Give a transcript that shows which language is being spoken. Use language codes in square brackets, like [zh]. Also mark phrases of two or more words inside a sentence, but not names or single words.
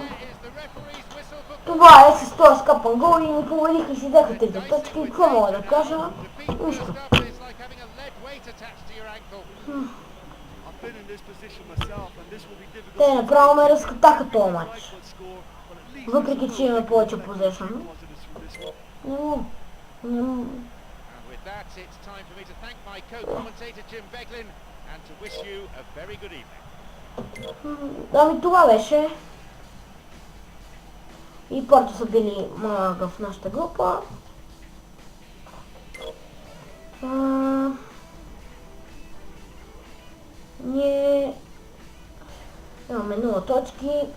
[bg] Това е с този скапан гол и ни победиха и си взеха трите точки. Какво мога да кажа? Нищо. Те направо ме разкатаха този матч. Въпреки че имаме повече позешън. [en] It's time for me to thank my co-commentator Jim Beglin and to wish you a very good evening. [bg] Ами това беше. И Порто са били малък в нашата група. Ние имаме 0 точки.